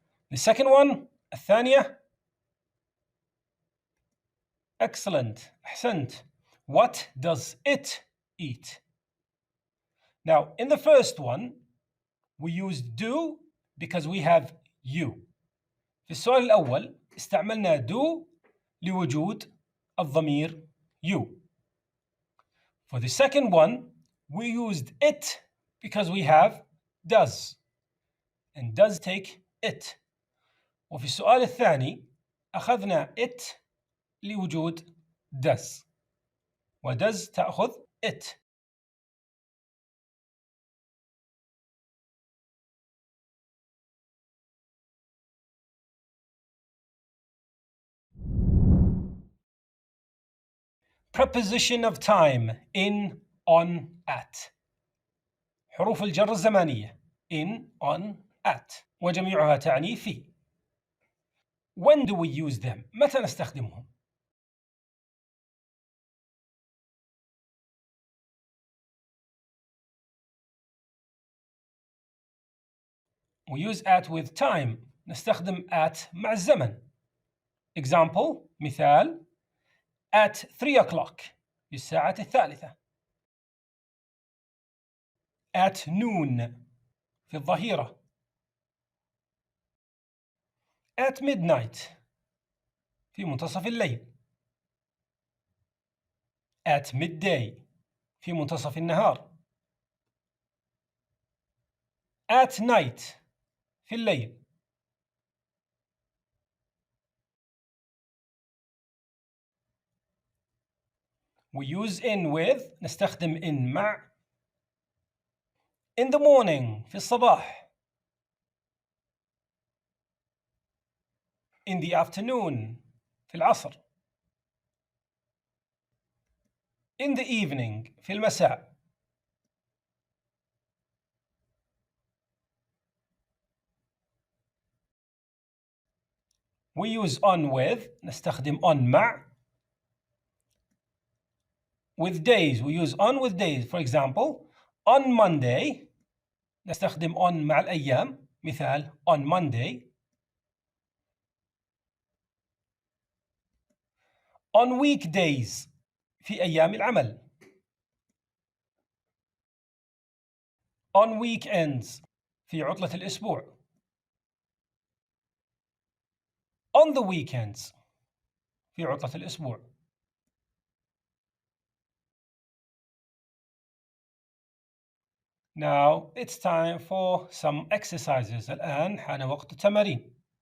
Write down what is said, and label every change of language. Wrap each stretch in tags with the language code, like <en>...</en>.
<en>The second one,</en> <ar>الثانية.</ar> <en>Excellent.</en> <ar>أحسنت.</ar> <en>What does it eat? Now, in the first one, we used do because we have you.</en> <ar>في السؤال الأول استعملنا do لوجود الضمير you.</ar> <en>For the second one, we used it because we have does. And does take it.</en> <ar>وفي السؤال الثاني أخذنا it لوجود does. وdoes تأخذ it.</ar> <en>Preposition of time in, on, at.</en> <ar>حروف الجر الزمانية in, on, at. وجميعها تعني في.</ar> <en>When do we use them?</en> <ar>متى نستخدمهم؟</ar> <en>We use at with time.</en> <ar>نستخدم at مع الزمن.</ar> <en>Example</en> <ar>مثال</ar> <en>at 3 o'clock</en> <ar>في الساعة الثالثة.</ar> <en>At noon</en> <ar>في الظهيرة.</ar> <en>At midnight</en> <ar>في منتصف الليل.</ar> <en>At midday</en> <ar>في منتصف النهار.</ar> <en>At night</en> <ar>في الليل.</ar> <en>We use in with.</en> <ar>نستخدم in مع.</ar> <en>In the morning</en> <ar>في الصباح.</ar> <en>In the afternoon</en> <ar>في العصر.</ar> <en>In the evening</en> <ar>في المساء.</ar> <en>We use on with.</en> <ar>نستخدم on مع.</ar> <en>With days we use on with days. For example, on Monday</en> <ar>نستخدم on مع الأيام. مثال on Monday.</ar> <en>On weekdays</en> <ar>في أيام العمل.</ar> <en>On weekends</en> <ar>في عطلة الأسبوع.</ar> <en>On the weekends</en> <ar>في عطلة الأسبوع.</ar> <en>Now it's time for some exercises.</en> <ar>الآن حان وقت التمارين.</ar>